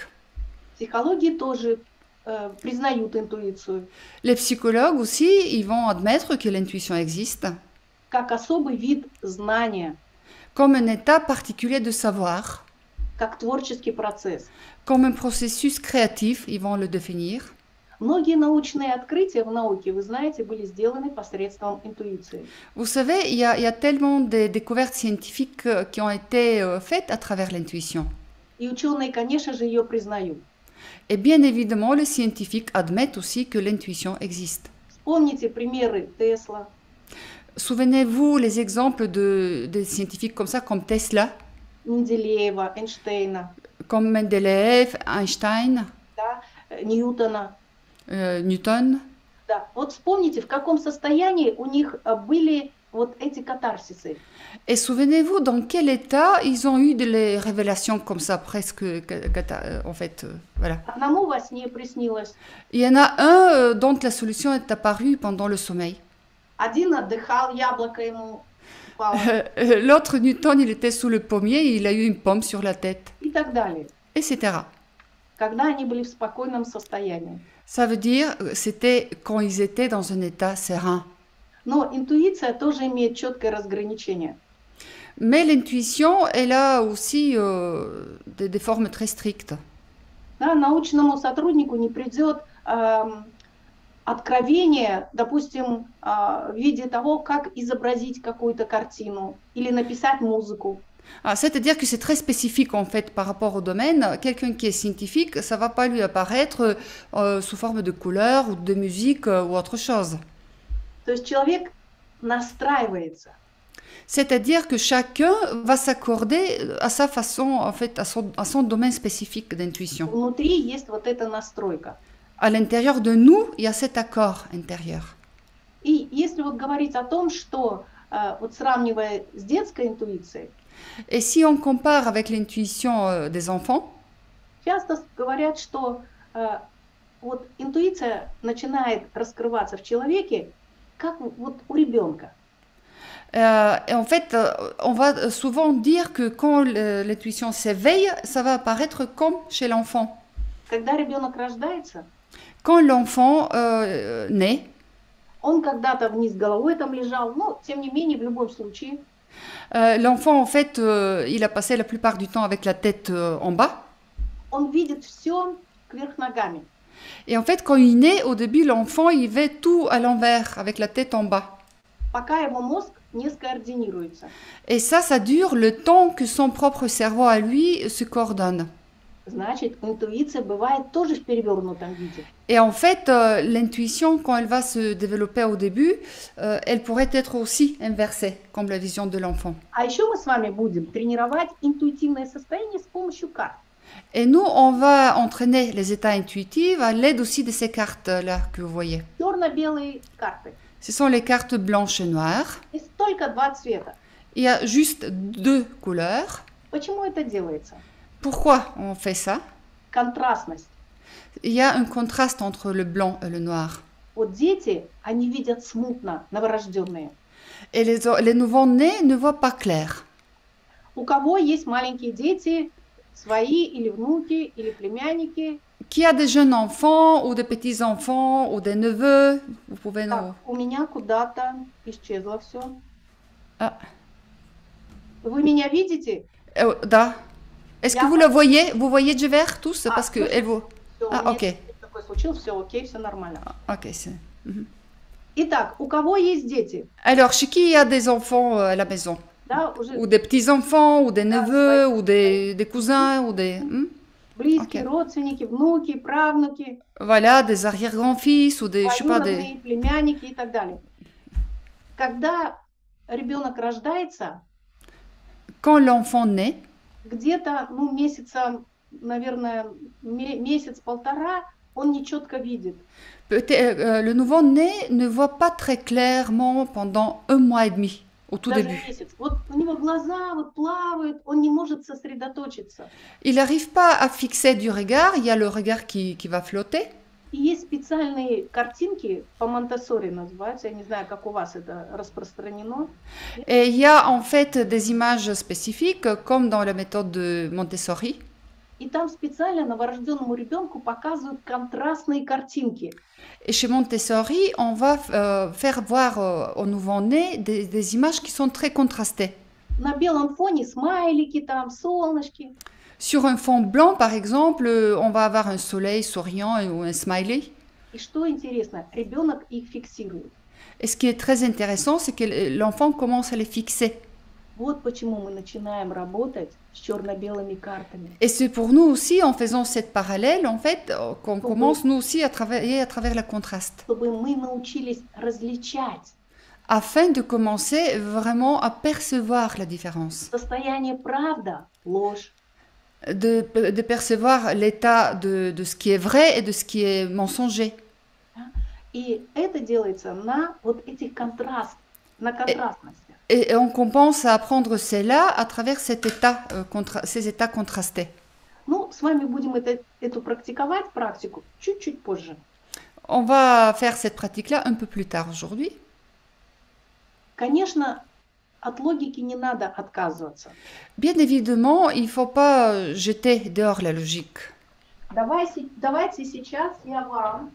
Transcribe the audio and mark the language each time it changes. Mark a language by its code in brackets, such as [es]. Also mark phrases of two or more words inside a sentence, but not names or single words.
[ru] Психологи тоже признают интуицию. [fr] Les psychologues aussi, ils vont admettre que l'intuition existe. [ru] Как особый вид знания. [fr] Comme un état particulier de savoir. [ru] Как творческий процесс. [fr] Comme un processus créatif, ils vont le définir. [ru] Многие научные открытия в науке, вы знаете, были сделаны посредством интуиции. [fr] Vous savez, il y a tellement de découvertes scientifiques qui ont été faites à travers l'intuition. [ru] И ученые, конечно же, ее признают. [fr] Et bien évidemment, les scientifiques admettent aussi que l'intuition existe. [ru] Вспомните примеры Тесла. [fr] Souvenez-vous les exemples de scientifiques comme ça, comme Tesla, [ru] Менделеева, Эйнштейна, [fr] comme Mendeleev, Einstein, [ru] да, Ньютона. Newton. Да. Вот вспомните, в каком состоянии у них были вот эти катарсисы. [fr] Et souvenez-vous dans quel état ils ont eu des révélations comme ça, presque, en fait, voilà. [ru] Одному во сне приснилось. [fr] Il y en a un dont la solution est apparue pendant le sommeil. [ru] Один отдыхал, яблоко ему упало. [fr] L'autre, Newton, il était sous le pommier et il a eu une pomme sur la tête, [ru] И так далее. [fr] etc. [ru] Когда они были в спокойном состоянии. [fr] Ça veut dire c'était quand ils étaient dans un état serein. [ru] Но интуиция тоже имеет четкое разграничение. [fr] Mais l'intuition, elle a aussi des formes très strictes. [ru] Да, научному сотруднику не придет откровение, допустим, в виде того, как изобразить какую-то картину или написать музыку. [fr] C'est-à-dire que c'est très spécifique en fait par rapport au domaine. Quelqu'un qui est scientifique, ça ne va pas lui apparaître sous forme de couleur ou de musique ou autre chose. [ru] То есть человек настраивается. [fr] C'est-à-dire que chacun va s'accorder à sa façon, en fait, à son domaine spécifique d'intuition. [ru] Внутри есть вот эта настройка. [fr] À l'intérieur de nous, il y a cet accord intérieur. [ru] И если вот говорить о том, что вот сравнивая с детской интуицией, [fr] Et si on compare avec l'intuition des enfants, [ru] часто говорят, что вот интуиция начинает раскрываться в человеке, как вот у ребенка. [fr] Et en fait, on va souvent dire que quand l'intuition s'éveille, ça va apparaître comme chez l'enfant. [ru] Когда ребенок рождается, [fr] Quand l'enfant naît, [ru] он когда-то вниз головой там лежал, но тем не менее, в любом случае, [fr] l'enfant, en fait, il a passé la plupart du temps avec la tête en bas. [ru] он видит все кверх ногами. [fr] Et en fait, quand il naît, au début, l'enfant, il fait tout à l'envers, avec la tête en bas. [ru] Пока его мозг не скоординируется. [fr] Et ça dure le temps que son propre cerveau à lui se coordonne. [ru] То Значит, интуиция бывает тоже в перевернутом виде. [fr] Et en fait, l'intuition, quand elle va se développer au début, elle pourrait être aussi inversée, comme la vision de l'enfant. [ru] А еще мы с вами будем тренировать интуитивное состояние с помощью карт. [fr] Et nous, on va entraîner les états intuitifs à l'aide aussi de ces cartes-là que vous voyez. [ru] Черно-белые карты. [fr] Ce sont les cartes blanches et noires. [ru] Есть только два цвета. [fr] Il y a juste 2 couleurs. [ru] Почему это делается? [fr] Pourquoi on fait ça? [ru] Контрастность. [fr] Il y a un contraste entre le blanc et le noir. [ru] Вот дети, они видят смутно, новорожденные. [fr] Et les nouveau-nés ne voient pas clair. [ru] У кого есть маленькие дети, свои или внуки, или племянники? [fr] Qui a des jeunes enfants ou des petits-enfants ou des neveux? Vous pouvez nous... [ru] Так, у меня куда-то исчезло все. Ah. Вы меня видите? [fr] Da. Est-ce que vous le voyez? Vous voyez Jever tous? Parce que elle vous... [ru] Всё, Ah, у меня ok. такое случилось, все окей, все нормально. [fr] Ok, c'est... [ru] Итак, у кого есть дети? [fr] Alors, chez qui il y a des enfants à la maison? [ru] Да, уже [fr] Ou des petits-enfants, ou des neveux, ou des cousins, ou des... [ru] близкие, Ok. родственники, внуки, правнуки, [fr] Voilà, des arrière-grands-fils, ou des... Je sais pas, des... [ru] двоюродные племянники и так далее. Когда ребенок рождается, [fr] Quand l'enfant naît, [ru] где-то, ну, месяца, наверное, месяц-полтора, он нечетко видит. [fr] le nouveau-né ne voit pas très clairement pendant 1 mois et demi, au tout [ru] Даже [fr] début. [ru] месяц. Вот у него глаза вот плавают, он не может сосредоточиться. [fr] Il n'arrive pas à fixer du regard, il y a le regard qui va flotter. [ru] И есть специальные картинки, по Монтессори называются, я не знаю, как у вас это распространено. [fr] Et il y a en fait des images spécifiques, comme dans la méthode de Montessori. [ru] И там специально новорожденному ребенку показывают контрастные картинки. [fr] Et chez Montessori, on va faire voir au nouveau-né des images qui sont très contrastées. [ru] На белом фоне смайлики, там солнышки. [fr] Sur un fond blanc, par exemple, on va avoir un soleil souriant ou un smiley. [ru] И что интересно, ребенок их фиксирует. [fr] Et ce qui est très intéressant, c'est que l'enfant commence à les fixer. [ru] Вот почему мы начинаем работать с черно-белыми картами. [fr] Et c'est pour nous aussi, en faisant cette parallèle, en fait, qu'on commence nous aussi à travailler à travers le contraste. [ru] Чтобы мы научились различать [fr] Afin de commencer vraiment à percevoir la différence. [ru] состояние правда, ложь, [fr] De percevoir l'état de ce qui est vrai et de ce qui est mensonger. [ru] И это делается на вот этих на контрастности. [fr] Et on commence à apprendre cela à travers cet état, ces états contrastés. [ru] Ну, с вами будем эту практиковать, практику, чуть-чуть позже. [fr] On va faire cette pratique-là un peu plus tard aujourd'hui. [ru] Конечно, от логики не надо отказываться. [fr] Bien évidemment, il ne faut pas jeter dehors la logique. [ru] Давайте сейчас я вам